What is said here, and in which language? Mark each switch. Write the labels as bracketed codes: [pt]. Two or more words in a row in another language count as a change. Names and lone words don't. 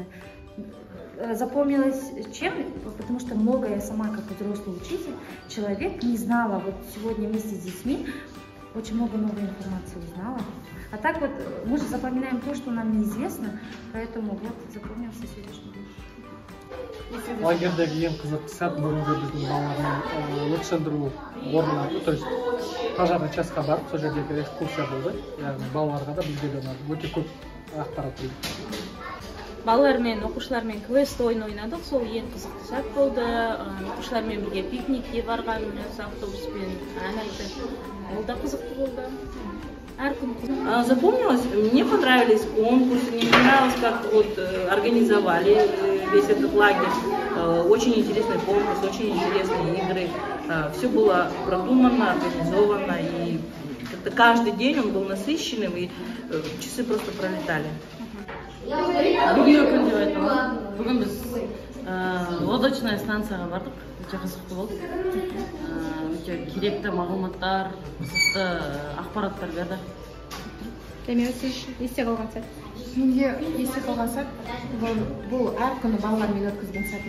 [ru] Запомнилось чем? Потому что многое я сама, как взрослый учитель, человек не знала. Вот сегодня вместе с детьми очень много новой информации узнала. А так вот мы же запоминаем то, что нам неизвестно, поэтому вот запомнился сегодняшний день. [kk] Лагердегі ең қызықты сәт бүгінгі біздің балалармен өрт сөндіру орнына, [ru] то есть пожарный частьқа [kk] барып, сол жердегі экскурсия болды. Яғни балаларға да бізге де өте көп ақпарат берді. Балалармен, оқушылармен квест ойын ойнадық, сол ең қызықты сәт болды. Оқушылармен бірге пикникке барғанымыз, автобуспен ән айтып, ол да қызықты болды. [ru] Запомнилось, мне понравились конкурсы, мне понравилось, как вот организовали весь этот лагерь. Очень интересный конкурс, очень интересные игры. Все было продумано, организовано, и как-то каждый день он был насыщенным, и часы просто пролетали. [kk] Бүгінгі күн деп айтамын. Бүгін біз [ru] лодочная станцияға [kk] бардық, өте қызықты болды. Өте керекті мағлұматтар, қызықты ақпараттар берді. Демек сіз есте қалған сәт? Менде есте қалған сәт бұл әр күні балалармен өткізген сәтім.